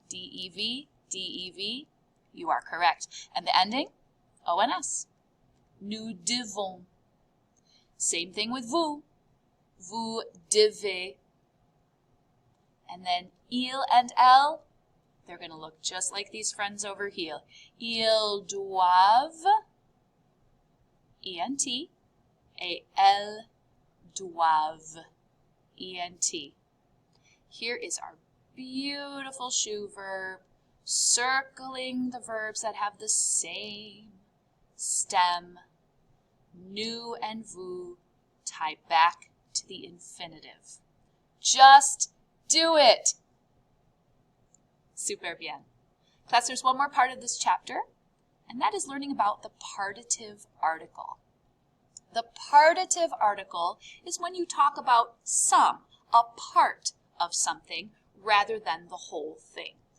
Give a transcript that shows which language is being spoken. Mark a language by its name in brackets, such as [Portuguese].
[English] D-E-V, D-E-V. You are correct. And the ending? O-N-S. [French] Nous devons. [English] Same thing with vous. [French] Vous devez. [English] And then il and elle, they're going to look just like these friends over here. [French] Ils doivent, E-N-T, et elles doivent, E-N-T. [English] Here is our beautiful shoe verb, circling the verbs that have the same stem. Nous and vous tie back to the infinitive. Just do it. [French] Super bien. [English] Class, there's one more part of this chapter, and that is learning about the partitive article. The partitive article is when you talk about some, a part of something, rather than the whole thing.